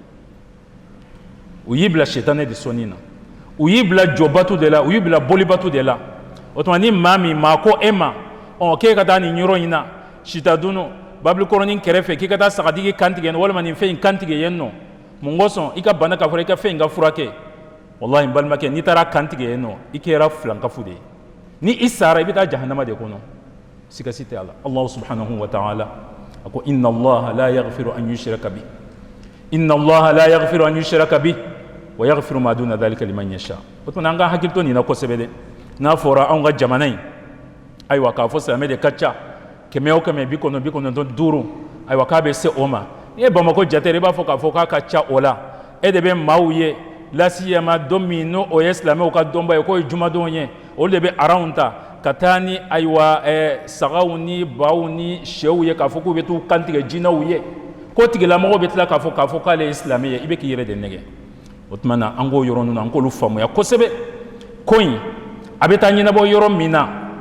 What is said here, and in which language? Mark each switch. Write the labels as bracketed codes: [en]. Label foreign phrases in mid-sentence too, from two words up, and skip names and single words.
[bm] u y'i bila sɛtanɛ de sɔnni na u y'i bila jɔbato de la u y'i bila bolibato de la o tuma ni maa min maa ko e ma k'e ka taa nin yɔrɔ in na sitadunu babilikɔrɔnin kɛrɛfɛ k'i ka taa sagatigi kantigɛ yen walima nin fɛn in kantigɛ yen nɔ mun kosɔn i ka bana k'a fɔ i ka fɛn in ka furakɛ wallahi n balimakɛ n'i taara kantigɛ yen nɔ i kɛra filankafu de ye ni i sara i bɛ taa jahanama de kɔnɔ sikasi tɛ a la [ar] الله سبحانه وتعالى [bm] a ko [ar] إن الله لا يغفر أن يشرك به إن الله لا يغفر أن يشرك به ويغفر ما دون ذلك لمن يشاء [bm] o tuma an ka hakili to nin na kosɛbɛ dɛ n'a fɔra anw ka jamana in ayiwa k'a fɔ silamɛ de ka ca kɛmɛ o kɛmɛ 95 ayiwa k'a bɛ se o ma n'i ye Bamako jate i b'a fɔ k'a fɔ k'a ka ca o la e de bɛ maaw ye lasiyama don min n'o o ye silamɛw ka dɔnba ye k'o ye jumadenw ye olu de bɛ aranw ta ka taa ni ayiwa sagaw ni baw ni sɛw ye k'a fɔ k'u bɛ t'u kantigɛ jinɛw ye k'o tigilamɔgɔ bɛ tila k'a fɔ k'ale ye silamɛ ye i bɛ k'i yɛrɛ de nɛgɛ o tuma na an k'o yɔrɔ ninnu an k'olu faamuya kosɛbɛ ko in a bɛ taa ɲɛnabɔ yɔrɔ min na